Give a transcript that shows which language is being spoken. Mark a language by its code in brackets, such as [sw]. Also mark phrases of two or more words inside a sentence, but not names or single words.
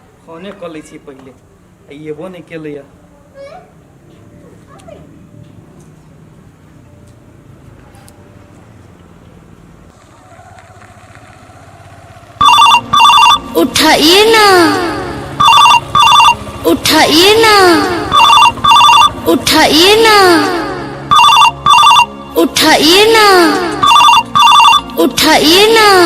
[mai] फोने कर लै छी पहिले अयबो नहीं केलैया। उठाइए ना, उठाइए ना, उठाइए ना, उठाइए ना, उठाइए ना।